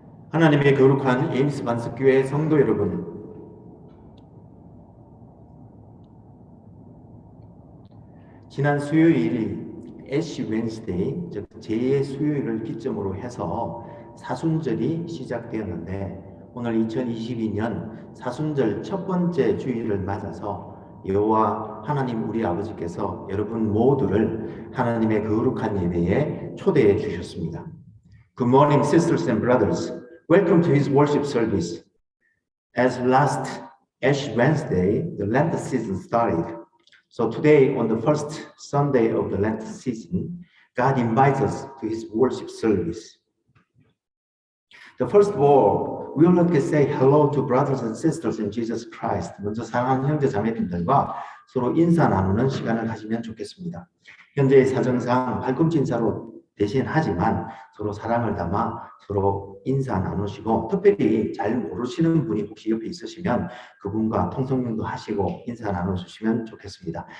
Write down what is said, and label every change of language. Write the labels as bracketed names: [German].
[Korean] 하나님의 거룩한 에임스 반석교회 성도 여러분, 지난 수요일이 애쉬 웬스데이, 즉 제2의 수요일을 기점으로 해서 사순절이 시작되었는데, 오늘 2022년 사순절 첫 번째 주일을 맞아서 여호와 하나님 우리 아버지께서 여러분 모두를 하나님의 거룩한 예배에 초대해 주셨습니다. [English] Good morning, sisters and brothers. Welcome to His worship service. As last Ash Wednesday, the Lent season started. So today, on the first Sunday of the Lent season, God invites us to His worship service. The first of all, we would like to say hello to brothers and sisters in Jesus Christ. [Korean] 먼저 사랑하는 형제 자매님들과 서로 인사 나누는 시간을 가지면 좋겠습니다. 현재의 사정상 발꿈치 인사로 대신하지만 서로 사랑을 담아 서로 인사 나누시고, 특별히 잘 모르시는 분이 혹시 옆에 있으시면 그분과 통성명도 하시고 인사 나눠주시면 좋겠습니다.